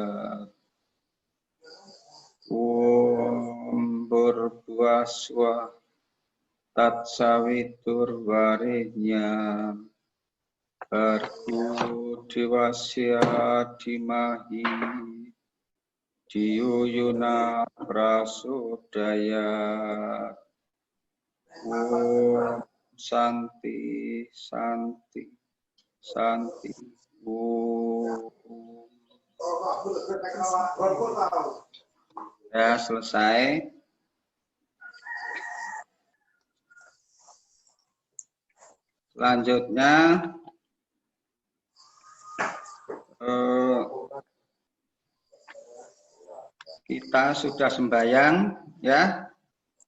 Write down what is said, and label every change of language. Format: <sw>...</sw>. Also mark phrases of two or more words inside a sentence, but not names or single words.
<sa>Om Purvaswa Tat Savitur Varenya Argu Dewasya Dimahi Diyo Yuna Prasodaya. Om Santi Santi Santi.</sa> <id>Ya, selesai. Selanjutnya kita sudah sembahyang ya.</id>